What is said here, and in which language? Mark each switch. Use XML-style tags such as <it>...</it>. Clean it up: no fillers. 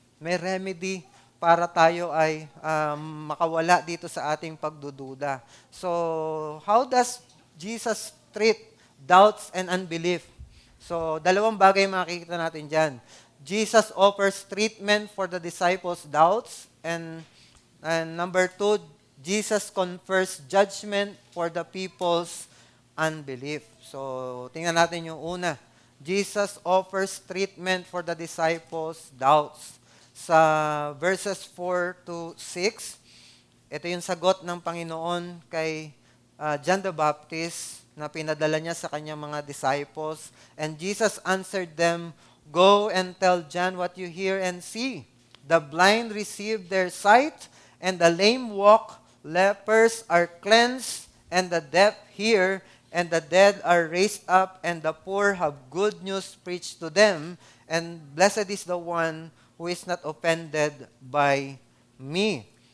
<tl>May remedy para tayo ay makawala dito sa ating pagdududa.</tl> <en>So, how does Jesus treat doubts and unbelief?</en> <tl>So, dalawang bagay makikita natin dyan.</tl> <en>Jesus offers treatment for the disciples' doubts and number 2, Jesus confers judgment for the people's unbelief.</en> <tl>So, tingnan natin yung una.</tl> <en>Jesus offers treatment for the disciples' doubts.</en> <tl>Sa verses 4 to 6, ito yung sagot ng Panginoon kay John the Baptist na pinadala niya sa kanyang mga disciples.</tl> <en>And Jesus answered them, "Go and tell John what you hear and see. The blind receive their sight, and the lame walk, lepers are cleansed, and the deaf hear, and the dead are raised up, and the poor have good news preached to them, and blessed is the one who is not offended by me."</en>